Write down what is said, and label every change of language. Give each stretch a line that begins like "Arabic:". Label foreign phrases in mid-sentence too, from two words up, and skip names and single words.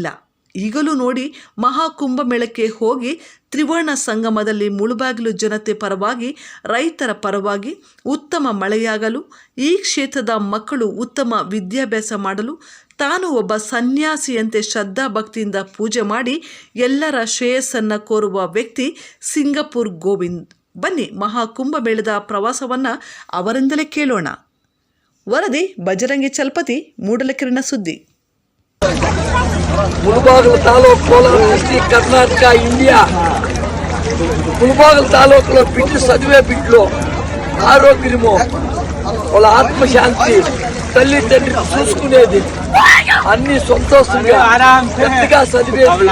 Kannada: ಈಗಲೂ ನೋಡಿ, ಮಹಾಕುಂಭಮೇಳಕ್ಕೆ ಹೋಗಿ ತ್ರಿವರ್ಣ ಸಂಗಮದಲ್ಲಿ ಮುಳಬಾಗಿಲು ಜನತೆ ಪರವಾಗಿ, ರೈತರ ಪರವಾಗಿ ಉತ್ತಮ ಮಳೆಯಾಗಲು, ಈ ಕ್ಷೇತ್ರದ ಮಕ್ಕಳು ಉತ್ತಮ ವಿದ್ಯಾಭ್ಯಾಸ ಮಾಡಲು ತಾನು ಒಬ್ಬ ಸನ್ಯಾಸಿಯಂತೆ ಶ್ರದ್ಧಾಭಕ್ತಿಯಿಂದ ಪೂಜೆ ಮಾಡಿ ಎಲ್ಲರ ಶ್ರೇಯಸ್ಸನ್ನು ಕೋರುವ ವ್ಯಕ್ತಿ ಸಿಂಗಪುರ್ ಗೋವಿಂದ್. ಬನ್ನಿ ಮಹಾಕುಂಭಮೇಳದ ಪ್ರವಾಸವನ್ನು ಅವರಿಂದಲೇ ಕೇಳೋಣ. ವರದಿ ಬಜರಂಗಿ ಚಲಪತಿ, ಮೂಡಲಕಿರಣ ಸುದ್ದಿ.
Telugu: ములబాగిలు తాలూకు కోలార్ డిస్ట్రిక్ట్ కర్ణాటక ఇండియా. ములబాగిలు తాలూకులో బిడ్డలు చదివే బిడ్డలు ఆరోగ్యము, వాళ్ళ ఆత్మశాంతి, తల్లిదండ్రులు చూసుకునేది అన్ని సంతోషంగా పెద్దగా చదివేది.